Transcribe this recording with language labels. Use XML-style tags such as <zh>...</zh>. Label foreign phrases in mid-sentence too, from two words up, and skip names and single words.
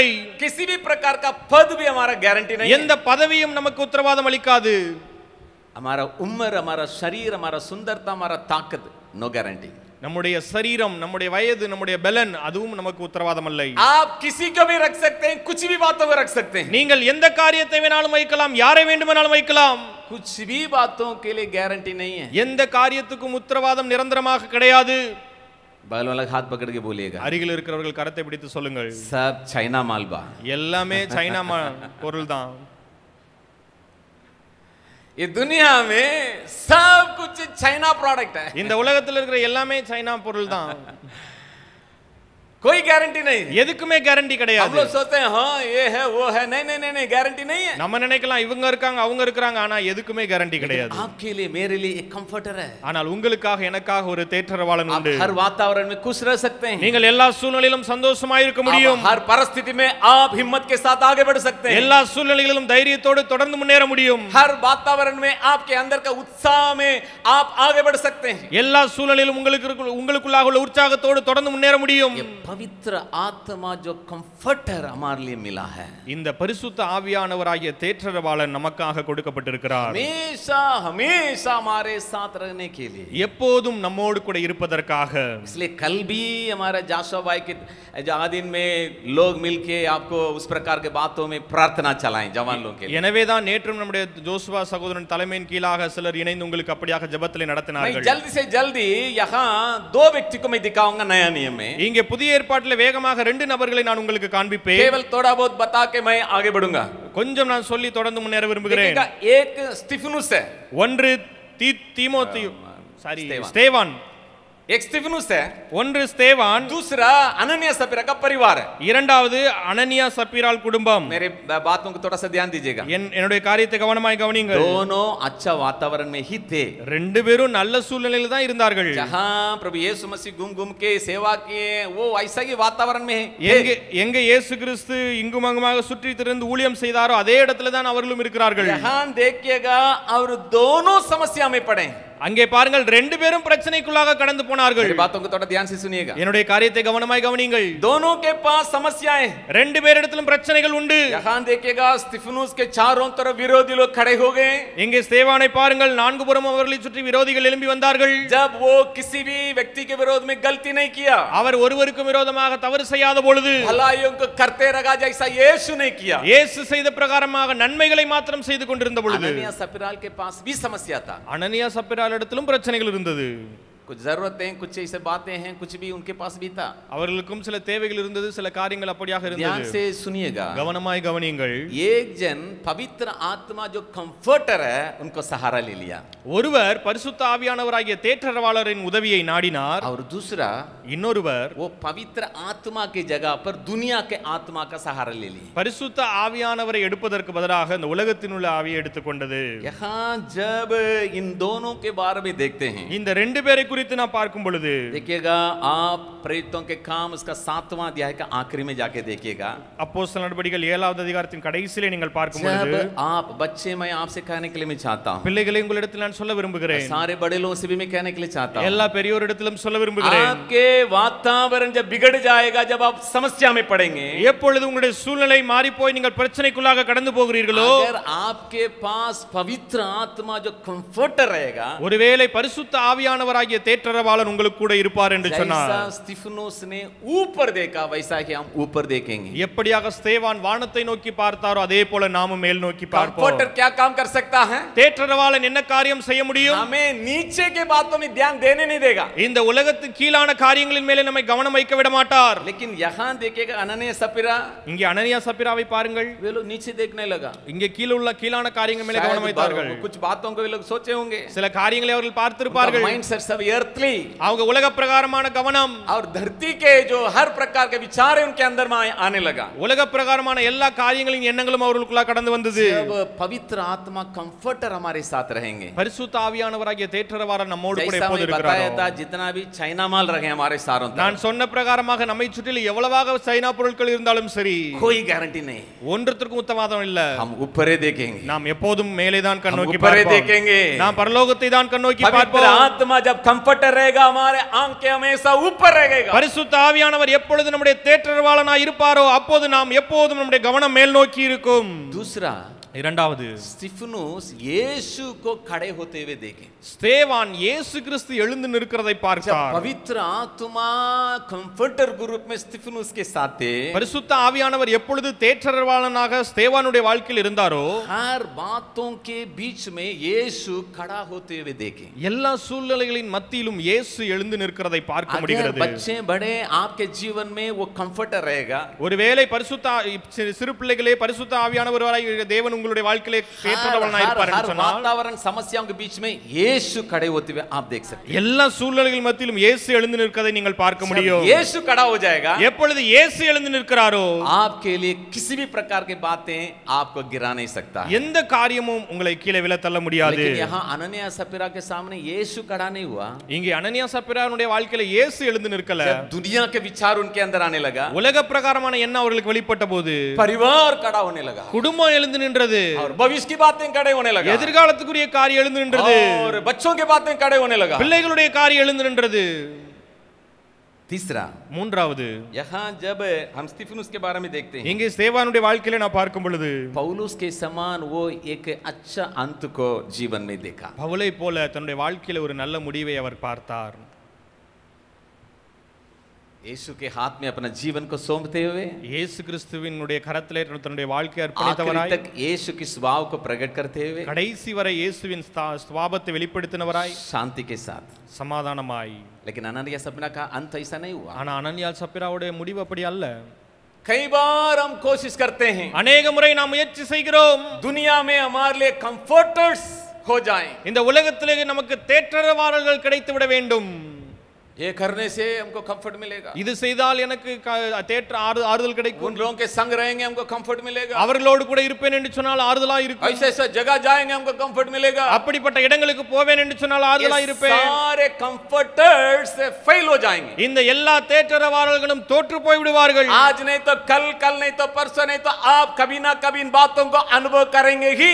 <hi>किसी भी प्रकार का पद भी हमारा गारंटी नहीं है,</hi> <ta>எந்த பதவியும் நமக்கு உத்தரவாதம் அளிக்காது.</ta> <hi>हमारा उम्र, हमारा शरीर, हमारा सुंदरता, हमारा ताकत,</hi> <en>no guarantee.</en> <ta>நம்முடைய சரீரம், நம்முடைய வயது, நம்முடைய பலன் அதுவும் நமக்கு உத்தரவாதம் இல்லை.</ta> <hi>आप किसी को भी रख सकते हैं, कुछ भी बातों को रख सकते हैं,</hi> <ta>நீங்கள் எந்த காரியத்தை வேணாலும் வைக்கலாம், யாரை வேண்டுமானாலும் வைக்கலாம்,</ta> <hi>कुछ भी बातों के लिए गारंटी नहीं है.</hi> <ta>எந்த காரியத்துக்கும் உத்தரவாதம் நிரந்தரமாக கிடையாது.</ta> <hi>बगल वाला हाथ पकड़ के बोलिएगा,</hi> <ta>அருகில் இருக்கிறவர்கள் கரத்தை பிடித்து சொல்லுங்கள்,</ta> <hi>सब चाइना मालबा,</hi> <ta>எல்லாமே சைனா பொருள் தான்.</ta> <hi>ये दुनिया में सब कुछ चाइना प्रोडक्ट है,</hi> <ta>இந்த உலகத்தில் இருக்கிற எல்லாமே சைனா பொருள் தான்.</ta> <hi>कोई गारंटी नहीं.</hi> <ta>எதுக்குமே கேரண்டி</ta> <hi>हम</hi> <ta>கிடையாது.</ta> <hi>लोग सोचते हैं हाँ ये है वो है, नहीं नहीं नहीं नहीं, गारंटी नहीं है.</hi> <ta>நம்ம நினைக்கலாம் இவங்க இருக்காங்க அவங்க இருக்காங்க, ஆனா எதுக்குமே கேரண்டி கிடையாது.</ta> <hi>आपके लिए मेरे लिए एक कंफर्टर है.</hi> <ta>ஆனால் உங்களுக்காக எனக்காக ஒரு தேற்றரவாளன்</ta> <hi>आप</hi> <ta>உண்டு.</ta> <hi>हर वातावरण में खुश रह सकते हैं,</hi> <ta>நீங்கள் எல்லா சூழ்நிலையிலும் சந்தோஷமாய் இருக்க முடியும்.</ta> <hi>हर परिस्थिति में आप हिम्मत के साथ आगे बढ़ सकते हैं,</hi> <ta>எல்லா சூழ்நிலைகளிலும் தைரியத்தோடு தொடர்ந்து முன்னேற முடியும்.</ta> <hi>हर वातावरण में आपके अंदर का उत्साह में आप आगे बढ़ सकते हैं.</hi> <ta>எல்லா சூழ்நிலையிலும் உங்களுக்குள்ளாக உள்ள உற்சாகத்தோடு தொடர்ந்து முன்னேற முடியும்.</ta> <hi>ये पवित्र आत्मा जो कंफर्टर हमारे लिए मिला है,</hi> <ta>இந்த பரிசுத்த ஆவியானவராகிய தேற்றரவாளன் நமக்காக கொடுக்கப்பட்டிருக்கிறார்.</ta> <hi>हमेशा हमेशा हमारे साथ रहने के लिए,</hi> <ta>எப்போதும் நம்மோடு கூட இருப்பதற்காக.</ta> <hi>इसलिए कल भी हमारे जाशुआ भाई के आदिन में लोग मिलके आपको उस प्रकार के बातों में प्रार्थना चलाएं जवान लोगों के लिए.</hi> <ta>எனவேதான் நேற்றும் நம்முடைய ஜோசுவா சகோதரன் தலைமையின் கீழாக சிலர் இணைந்து உங்களுக்கு அப்படியாக ஜெபத்திலே</ta> <hi>मैं</hi> <ta>நடத்தினார்கள்.</ta> <hi>जल्दी से जल्दी यहाँ दो व्यक्ति को मैं दिखाऊंगा नया नियम में,</hi> <ta>இங்கே புதிய ஏற்பாட்டிலே வேகமாக 2 நபர்களை நான் உங்களுக்கு காண்பிப்பேன்.</ta> <hi>केवल थोड़ा बहुत बता के मैं आगे बढ़ूंगा.</hi> <ta>கொஞ்சம் நான் சொல்லி தொடர்ந்து முன்னேற விரும்புகிறேன்.</ta> <hi>देखिएगा, एक स्टीफनुस है,</hi> <ta>ஒன்று தீமோத்தேயு ஸ்தேவான்,</ta> <hi>एक स्टीफनुस है,</hi> <ta>ஒன்று ஸ்தேவான்,</ta> <hi>दूसरा अनन्या सफीरा का परिवार है.</hi> <ta>இரண்டாவது அனனியா சப்பீரால் குடும்பம்.</ta> <hi>मेरे बातों को थोड़ा सा ध्यान दीजिएगा.</hi> <ta>என்னுடைய காரியத்தை கவனமாய் கவனியுங்கள்.</ta> <hi>दोनों अच्छा वातावरण में ही थे,</hi> <ta>2 பேரும் நல்ல சூழ்நிலையில் தான் இருந்தார்கள்.</ta> <hi>जहां प्रभु यीशु मसीह घूम घूम के सेवा किए, वो ऐसा ही वातावरण में है.</hi> <ta>எங்க இயேசு கிறிஸ்து இங்கும் அங்குமாக சுற்றி திரிந்து ஊழியம் செய்தாரோ அதே இடத்துல தான் அவர்களும் இருக்கிறார்கள்.</ta> <hi>यहाँ देखिएगा, और दोनों समस्या में पड़े.</hi> <ta>அங்கே பாருங்கள் 2 பேரும் பிரச்சனைக்குள்ளாக கடந்து போனார்கள்.</ta> <hi>मेरी बातों को थोड़ा ध्यान से सुनिएगा.</hi> <ta>என்னுடைய காரியத்தை கவனமாய் கவனியுங்கள்.</ta> <hi>दोनों के पास समस्याएं,</hi> <ta>2 பேரிடத்திலும் பிரச்சனைகள் உண்டு.</ta> <hi>यहाँ देखिएगा, स्टीफनुस के चारों तरफ विरोधी लोग खड़े हो गए.</hi> <ta>இங்கே ஸ்தேவானை பாருங்கள், 4 புறமும் அவர்களை சுற்றி விரோதிகள் எழும்பி வந்தார்கள்.</ta> <hi>जब वो किसी भी व्यक्ति के विरोध में गलती नहीं किया,</hi> <ta>அவர் ஒருவருக்கும் விரோதமாக தவறு செய்யாத பொழுது,</ta> <hi>भलाइयों को करते रहा जैसा यीशु ने किया,</hi> <ta>இயேசு செய்த பிரகாரமாக நன்மைகளை மாத்திரம் செய்து கொண்டிருந்த பொழுது,</ta> <hi>अनन्या सफीरा के पास भी समस्या था.</hi> <ta>அனனியா சப்பீரால் இடத்திலும் பிரச்சனைகள் இருந்தது.</ta> <hi>कुछ जरूरतें, कुछ ऐसे बातें हैं, कुछ भी उनके पास भी था.</hi> <ta>அவர்களுக்கும் சில தேவைகள் இருந்தது, சில காரியங்கள் அப்படியாக</ta> <hi>ध्यान</hi> <ta>இருந்தது.</ta> <hi>से सुनिएगा.</hi> <ta>கவனமாய் கவனியுங்கள்.</ta> <hi>एक जन पवित्र आत्मा जो कंफर्टर है, उनको सहारा ले लिया,</hi> <ta>ஒருவர் பரிசுத்த ஆவியானவராகிய தேற்றரவாளரின் உதவியை நாடினார்.</ta> <hi>और दूसरा</hi> <ta>இன்னொருவர்</ta> <hi>वो पवित्र आत्मा की जगह पर दुनिया के आत्मा का सहारा ले ली.</hi> <ta>பரிசுத்த ஆவியானவரை எடுப்பதற்கு பதிலாக இந்த உலகத்தில் உள்ள ஆவியை எடுத்துக்கொண்டது.</ta> <hi>यहाँ जब इन दोनों के बारे में देखते हैं,</hi> <ta>இந்த 2 பேரை குறித்து நான் பார்க்கும் பொழுது,</ta> <hi>देखिएगा, आप प्रेरितों के काम उसका 7वां अध्याय का आखिरी में जाके देखिएगा.</hi> <ta>அப்போஸ்தலர் நடபடிகள் 7வது அதிகாரத்தின் கடைசியிலே நீங்கள் பார்க்கும் பொழுது,</ta> <hi>जब आप बच्चे, मैं आपसे कहने के लिए मैं चाहता हूँ,</hi> <ta>பிள்ளைகளை உங்களிடத்தில் நான் சொல்ல விரும்புகிறேன்,</ta> <hi>सारे बड़े लोगों से भी मैं कहने के लिए चाहता हूँ,</hi> <ta>எல்லா பெரியோரிடத்திலும் சொல்ல விரும்புகிறேன்,</ta> <hi>आपके वातावरण जब बिगड़ जाएगा, जब आप समस्या में पड़ेंगे,</hi> <ta>எப்பொழுது உங்களுடைய சூழ்நிலை மாறி போய் நீங்கள் பிரச்சனைக்குள்ளாக கடந்து போகிறீர்களோ,</ta> <hi>अगर आपके पास पवित्र आत्मा जो कंफर्टर रहेगा,</hi> <ta>ஒருவேளை பரிசுத்த ஆவியானவராகிய தேற்றரவாளன் உங்களுக்கு கூட இருப்பார் என்று சொன்னார்.</ta> <hi>जैसा स्टीफनुस ने ऊपर देखा, वैसा ही हम ऊपर देखेंगे.</hi> <ta>எப்படியாக ஸ்தேவான் வானத்தை நோக்கி பார்த்தாரோ அதே போல நாமும் மேல் நோக்கி பார்ப்போம்.</ta> <hi>कंफर्टर क्या काम कर सकता है?</hi> <ta>தேற்றரவாளன் என்ன காரியம் செய்ய முடியும்?</ta> <hi>हमें नीचे के बातों में ध्यान देने नहीं देगा,</hi> <ta>இந்த உலகத்துக்கு கீழான காரியங்களின் மேலே நம்மை கவனம் வைக்க விட மாட்டார்.</ta> <hi>लेकिन यहाँ देखिएगा, अनन्या सफीरा,</hi> <ta>இங்கே அனனியா சப்பீராவை பாருங்கள்,</ta> <hi>वे लोग नीचे देखने लगा.</hi> <ta>இங்கே கீழ உள்ள கீழான காரியங்கள் மேலே கவனம் வைத்தார்கள்.</ta> <hi>कुछ बातों को वे लोग सोचे होंगे,</hi> <ta>சில காரியங்களை அவர்கள் பார்த்திருப்பார்கள்.</ta> <hi>माइंडसेट सब earthly,</hi> <ta>அவங்க உலக பிரகாரமான கவனம்,</ta> <hi>और धरती के जो हर प्रकार के विचार है उनके अंदर में आने लगा.</hi> <ta>உலக பிரகாரமான எல்லா காரியங்களின் எண்ணங்களும் அவர்களுக்குள்ள கடந்து வந்தது.</ta> <hi>जब पवित्र आत्मा कंफर्टर हमारे साथ रहेंगे,</hi> <ta>பரிசுத்த ஆவியானவராகிய தேற்றரவாளன் நம்மோடு கூட</ta> <hi>जैसा</hi> <ta>எப்போது</ta> <hi>मैं बताया</hi> <ta>இருக்கிறாரோ,</ta> <hi>था, जितना भी चाइना माल रहे हमारे सारों</hi> <ta>நான்</ta> <hi>तरफ,</hi> <ta>சொன்ன பிரகாரமாக நம்மை சுற்றிலும் எவ்வளவாக சைனா பொருட்கள் இருந்தாலும் சரி,</ta> <hi>कोई गारंटी नहीं,</hi> <ta>ஒன்றுத்திற்கும் உத்தரவாதம் இல்ல.</ta> <hi>हम ऊपर ही देखेंगे,</hi> <ta>நாம் எப்போதும் மேலே தான் கண்</ta> <hi>हम</hi> <ta>நோக்கி</ta> <hi>ऊपर ही</hi> <ta>பார்ப்போம்.</ta> <hi>देखेंगे.</hi> <ta>நாம் பரலோகத்தை தான் கண் நோக்கி</ta> <hi>पवित्र</hi> <ta>பார்ப்போம்.</ta> <hi>आत्मा जब कंफर्टर रहेगा, हमारे आंखें हमेशा ऊपर रहेगा।</hi> <ta>பரிசுத்த ஆவியானவர் எப்பொழுது நம்முடைய தேற்றரவாளனாய் இருப்பாரோ அப்போது நாம் எப்போதும் நம்முடைய கவனம் மேல் நோக்கி இருக்கும்.</ta> <hi>दूसरा,</hi> <ta>இரண்டாவது,</ta> <hi>स्तिफनुस यीशु को खड़े होते हुए देखे।</hi> <ta>ஸ்தேவான் இயேசு கிறிஸ்து எழுந்து நிற்கிறதை பார்த்தார்.</ta> <hi>पवित्र आत्मा कंफर्टर के रूप में स्तिफनुस के साथ थे।</hi> <ta>பரிசுத்த ஆவியானவர் எப்பொழுது தேற்றரவாளனாக ஸ்தேவானுடைய வாழ்க்கையில் இருந்தாரோ</ta> <hi>हर बातों के बीच में यीशु खड़ा होते हुए देखे।</hi> <ta>எல்லா சூழ்நிலைகளின் மத்தியிலும் இயேசு எழுந்து நிற்கிறதை பார்க்க முடிகிறது.</ta> <hi>बच्चे बड़े आपके जीवन में वो कंफर्टर रहेगा।</hi> <ta>ஒருவேளை பரிசுத்த சிறு பிள்ளைகளே பரிசுத்த ஆவியானவராய் தேவன் உங்களுடைய வாழ்க்கையிலே தேற்றரவாளனாய் இருப்பார் என்று சொன்னால்</ta> <hi>वातावरण समस्याओं के बीच में यीशु खड़े होते हुए आप देख सकते हैं।</hi> <ta>எல்லா சூழ்நிலைகள் மத்தியிலும் இயேசு எழுந்து நிற்கிறதை நீங்கள் பார்க்க முடியும்.</ta> <hi>यीशु खड़ा हो जाएगा,</hi> <ta>எப்பொழுது இயேசு எழுந்து நிற்கிறாரோ</ta> <hi>आपके लिए किसी भी प्रकार की बातें आपको गिरा नहीं सकता है।</hi> <ta>எந்த காரியமும் உங்களை கீழே விழ தள்ள முடியாது.</ta> <hi>लेकिन यहाँ अननिया सपीरा के सामने यीशु खड़ा नहीं हुआ।</hi> <ta>இங்கே அனனியா சப்பீராவுடைய வாழ்க்கையில இயேசு எழுந்து நிற்கல.</ta> <hi>दुनिया के विचार उनके अंदर आने लगा,</hi> <ta>உலக பிரகாரமான எண்ணம் அவர்களுக்கு வெளிப்பட்ட போது</ta> <hi>परिवार खड़ा होने लगा,</hi> <ta>குடும்பம் எழுந்து நின்றது,</ta> <hi>और भविष्य की बातें खड़े होने लगा,</hi> <ta>எதிர்காலத்துக்குரிய காரியம் எழுந்து நின்றது,</ta> <hi>और बच्चों की बातें खड़े होने लगा।</hi> <ta>பிள்ளைகளுடைய காரியம் எழுந்து நின்றது.</ta> <hi>तीसरा,</hi> <ta>மூன்றாவது,</ta> <hi>यहाँ जब हम स्तिफनुस के बारे में देखते हैं,</hi> <ta>இங்கே ஸ்தேவானுடைய வாழ்க்கையில நான் பார்க்கும் பொழுது</ta> <hi>पौलुस के समान वो एक अच्छा अंत को जीवन में देखा।</hi> <ta>பவுலை போல தன்னுடைய வாழ்க்கையில ஒரு நல்ல முடிவை அவர் பார்த்தார்.</ta> <hi>यीशु के हाथ में अपना जीवन को सौंपते हुए</hi> <ta>இயேசு கிறிஸ்துவினுடைய கரத்திலே தன்னுடைய வாழ்க்கையை</ta> <hi>आखिरी</hi> <ta>அர்ப்பணித்தவராய்,</ta> <hi>तक यीशु के स्वभाव को प्रकट करते हुए</hi> <ta>கடைசி வரை இயேசுவின் சுபாவத்தை வெளிப்படுத்தினவராய்,</ta> <hi>शांति के साथ।</hi> <ta>சமாதானமாய்.</ta> <hi>लेकिन अननिया सपना का अंत ऐसा नहीं हुआ।</hi> <ta>ஆனா அனனியா சப்பீராவுடைய முடிவு அப்படி அல்ல.</ta> <hi>कई बार हम कोशिश करते हैं</hi> <ta>அநேக முறை நாம் முயற்சி செய்கிறோம்</ta> <hi>दुनिया में हमारे लिए कंफर्टर्स हो जाएं।</hi> <ta>இந்த உலகத்திலே நமக்கு தேற்றரவாளர்கள் கிடைத்து விட வேண்டும்,</ta> <hi>ये करने से हमको कंफर्ट मिलेगा,</hi> <ta>இது செய்தால் எனக்கு ஆறுதல் கிடைக்கும்,</ta> <hi>उन लोगों के संग रहेंगे हमको कंफर्ट मिलेगा,</hi> <ta>அவர்களோடு கூட இருப்பேன் என்று சொன்னால் ஆறுதலா இருக்கும்,</ta> <hi>ऐसे ऐसे जगह जाएंगे हमको कंफर्ट मिलेगा,</hi> <ta>அப்படிப்பட்ட இடங்களுக்கு போவேன் என்று சொன்னால் ஆறுதலா இருப்பேன்.</ta> <hi>सारे</hi> <en>comforters fail</en> <hi>हो जाएंगे।</hi> <ta>இந்த எல்லா தேற்றரவாளர்களும் தோற்று போய் விடுவார்கள்.</ta> <hi>आज नहीं तो कल, कल नहीं तो परसों नहीं तो आप कभी ना कभी इन बातों को अनुभव करेंगे ही।</hi>